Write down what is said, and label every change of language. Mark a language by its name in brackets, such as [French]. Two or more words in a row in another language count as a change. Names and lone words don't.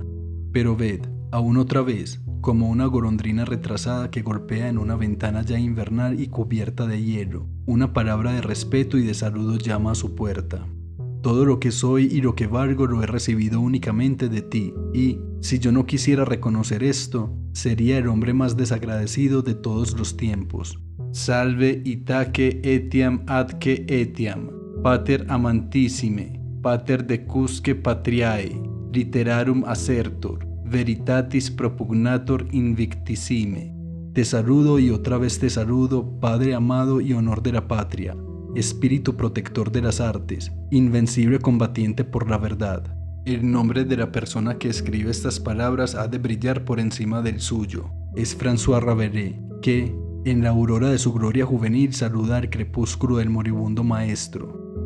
[Spanish] Pero ved, aún otra vez, como una golondrina retrasada que golpea en una ventana ya invernal y cubierta de hielo, una palabra de respeto y de saludo llama a su puerta. Todo lo que soy y lo que valgo lo he recibido únicamente de ti, y, si yo no quisiera reconocer esto, sería el hombre más desagradecido de todos los tiempos. [Latin] Salve itaque etiam atque etiam, pater amantissime, pater decusque patriae, literarum assertor, veritatis propugnator invictissime. [Spanish] Te saludo y otra vez te saludo, Padre amado y honor de la patria, espíritu protector de las artes, invencible combatiente por la verdad. El nombre de la persona que escribe estas palabras ha de brillar por encima del suyo. Es François Rabelais, que, en la aurora de su gloria juvenil, saluda al crepúsculo del moribundo maestro.